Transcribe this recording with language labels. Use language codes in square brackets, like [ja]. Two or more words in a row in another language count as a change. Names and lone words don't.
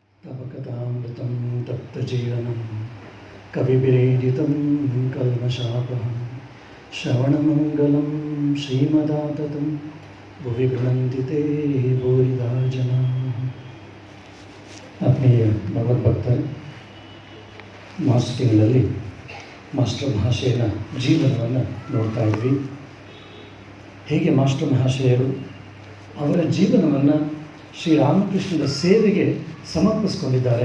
[sa] तव कथामृतं तप्तजीवनं कविभिरीडितं कल्मषापहं श्रवणमङ्गलं श्रीमदाततं भुवि गृह्णन्ति ते भूरिदा जनाः। [kn] ಆತ್ಮೀಯ ಭಗವದ್ಭಕ್ತರು, ಮಾರ್ಚ್ ತಿಂಗಳಲ್ಲಿ ಮಾಸ್ಟರ್ ಮಹಾಶಯನ ಜೀವನವನ್ನು ನೋಡ್ತಾ ಇದ್ವಿ. ಹೇಗೆ ಮಾಸ್ಟರ್ ಮಹಾಶಯರು ಅವರ ಜೀವನವನ್ನು ಶ್ರೀರಾಮಕೃಷ್ಣನ ಸೇವೆಗೆ ಸಮರ್ಪಿಸ್ಕೊಂಡಿದ್ದಾರೆ.